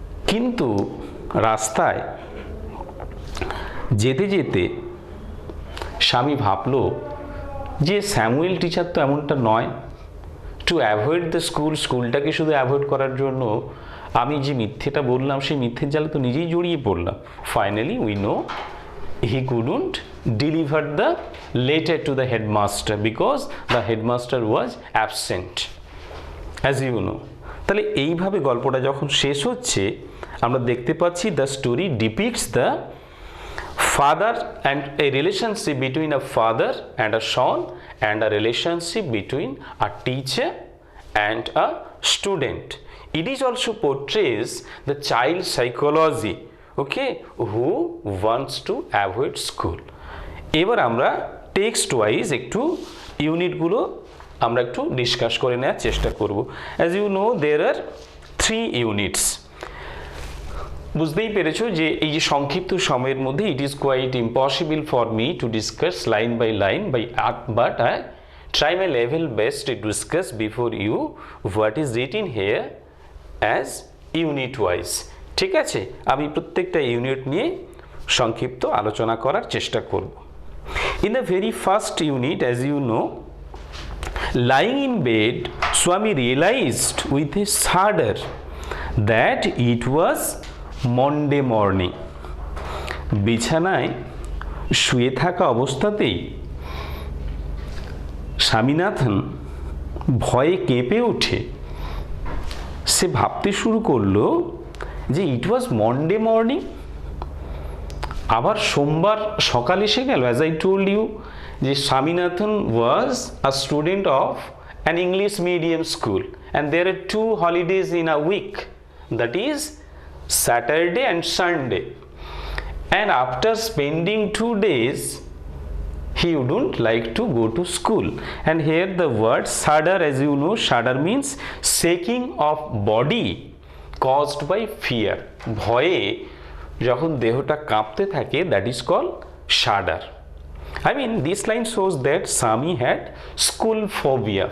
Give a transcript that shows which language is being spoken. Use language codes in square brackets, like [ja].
[bn] কিন্তু রাস্তায় যেতে যেতে স্বামী ভাবল যে স্যামুয়েল টিচার তো এমনটা নয়, [en] to avoid the [bn] স্কুলটাকে শুধু অ্যাভয়েড করার জন্য আমি যে মিথ্যেটা বললাম, সেই মিথ্যের জালে তো নিজেই জড়িয়ে পড়লাম। [en] Finally we know he couldn't deliver the letter to the headmaster because the headmaster was absent, as you know. [bn] তাহলে এইভাবে গল্পটা যখন শেষ হচ্ছে, আমরা দেখতে পাচ্ছি [en] The story depicts the father and a relationship between a father and a son and a relationship between a teacher and a student. It is also portrays the child psychology, okay, who wants to avoid school. [bn] এবার আমরা text wise একটু ইউনিটগুলো আমরা একটু discuss করে নেওয়ার চেষ্টা করব। [en] As you know there are 3 units. [bn] বুঝতেই পেরেছো যে এই যে সংক্ষিপ্ত সময়ের মধ্যে [en] It is quite impossible for me to discuss line by line but I try my level best to discuss before you what is written here as unit wise. [bn] ঠিক আছে, আমি প্রত্যেকটা ইউনিট নিয়ে সংক্ষিপ্ত আলোচনা করার চেষ্টা করব। [en] In the very first unit, as you know, lying in bed, Swami realized with a shudder that it was Monday morning. [bn] বিছানায় শুয়ে থাকা অবস্থাতেই স্বামীনাথন ভয়ে কেঁপে ওঠে। সে ভাবতে শুরু করলো যে [en] it was Monday morning, [bn] আবার সোমবার সকাল এসে গেল। [en] As I told you যে Swaminathan was a student of an English medium school and there are 2 holidays in a week, that is Saturday and Sunday, and after spending 2 days he wouldn't like to go to school. And here the word shudder, as you know, shudder means shaking of body caused by fear. [bn] ভয়ে যখন দেহটা কাঁপতে থাকে, [en] that is called shudder. I mean, this line shows that Sami had school phobia.